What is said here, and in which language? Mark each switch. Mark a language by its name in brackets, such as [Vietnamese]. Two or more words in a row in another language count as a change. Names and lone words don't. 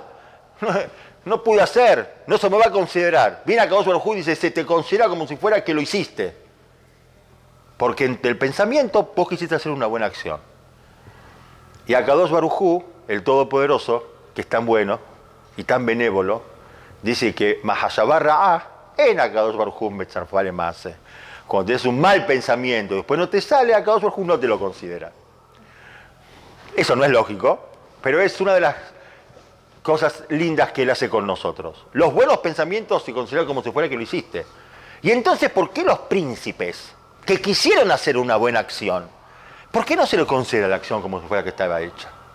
[Spanish] No pude hacer, no se me va a considerar. Viene [Hebrew] הקדוש ברוך הוא [Spanish] y dice: se te considera como si fuera que lo hiciste. Porque en el pensamiento vos quisiste hacer una buena acción. Y [Hebrew] הקדוש ברוך הוא, [Spanish] el Todopoderoso, que es tan bueno y tan benévolo, dice que [Hebrew] מחשבה רעה אין הקדוש ברוך הוא מצרפה ל מעשה. [Spanish] Cuando tienes un mal pensamiento y después no te sale, [Hebrew] הקדוש ברוך הוא [Spanish] no te lo considera. Eso no es lógico, pero es una de las cosas lindas que Él hace con nosotros. Los buenos pensamientos se consideran como si fuera que lo hiciste. Y entonces, ¿por qué los príncipes que quisieron hacer una buena acción, por qué no se le considera la acción como si fuera que estaba hecha?